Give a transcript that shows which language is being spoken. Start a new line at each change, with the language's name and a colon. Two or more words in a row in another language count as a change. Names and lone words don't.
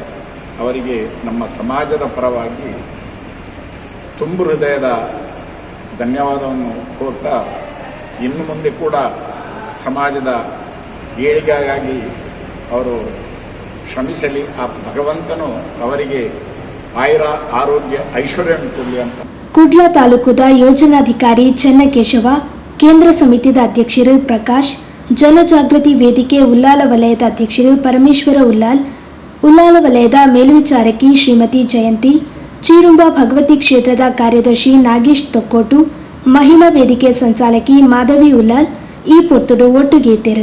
Kannada: ಅವರಿಗೆ ನಮ್ಮ ಸಮಾಜದ ಪರವಾಗಿ ತುಂಬು ಹೃದಯದ ಧನ್ಯವಾದವನ್ನು ಕೋರ್ತಾ ಇನ್ನು ಮುಂದೆ ಕೂಡ ಸಮಾಜದ ಏಳಿಗೆಗಾಗಿ ಅವರು ಶ್ರಮಿಸಲಿ. ಆ ಭಗವಂತನು ಅವರಿಗೆ ಆರೋಗ್ಯ ಐಶ್ವರ್ಯವನ್ನು ಕೊಡಲಿ ಅಂತ.
Tulu: ಕುಡ್ಲ ತಾಲೂಕುದ ಯೋಜನಾಧಿಕಾರಿ ಚೆನ್ನಕೇಶವ, ಕೇಂದ್ರ ಸಮಿತಿದ ಅಧ್ಯಕ್ಷರು ಪ್ರಕಾಶ್, ಜನಜಾಗೃತಿ ವೇದಿಕೆ ಉಲ್ಲಾಲ ವಲಯದ ಅಧ್ಯಕ್ಷರು ಪರಮೇಶ್ವರ ಉಲ್ಲಾಲ್, ಉಲ್ಲಾಲ ವಲಯದ ಮೇಲ್ವಿಚಾರಕಿ ಶ್ರೀಮತಿ ಜಯಂತಿ, ಚೀರುಂಬ ಭಗವತಿ ಕ್ಷೇತ್ರದ ಕಾರ್ಯದರ್ಶಿ ನಾಗೇಶ್ ತೊಕ್ಕೋಟು, ಮಹಿಳಾ ವೇದಿಕೆ ಸಂಚಾಲಕಿ ಮಾಧವಿ ಉಲ್ಲಾಲ್ ಈ ಪೊರ್ತುಡು ಒಟ್ಟಿಗೆ ಇದ್ದರು.